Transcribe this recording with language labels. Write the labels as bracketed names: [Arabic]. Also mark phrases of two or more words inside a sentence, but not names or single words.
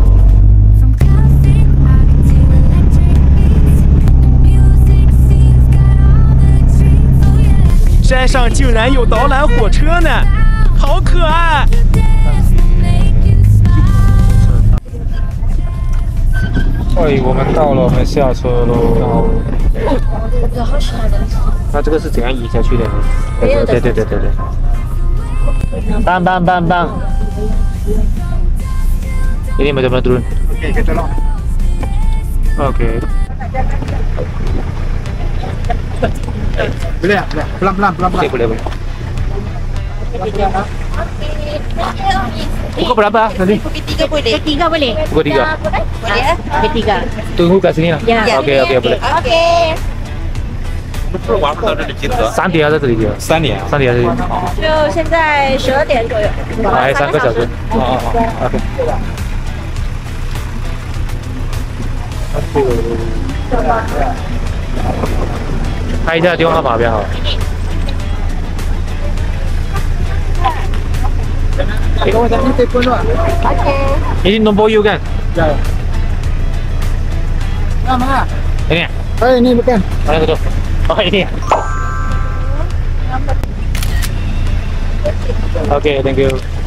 [Chinese] 山上竟然有導覽火車呢，好可愛！哎，我們到了，我們下車嘍。我好喜歡的。那這個是怎樣移下去的？對。Bang. [Malay] Ini macam mana turun? Oke, kita tolong. Oke. Boleh ya? Pelan-pelan. Oke, boleh. Pukul berapa tadi? Pukul 3 boleh. Pukul 3. Boleh ya? Pukul 3. Tunggu kat sini lah. Ya. Oke, boleh. Oke. [Chinese] 玩不到這裡，3點要在這裡的，3點在這裡。就現在12點左右。還3個小時。OK。拍一下電話號碼比較好。 [Malay] Ini nombor you kan? Ya. Mana? Ini. Ini bukan. Mana tu? Oh ini. [English] Okay, thank you.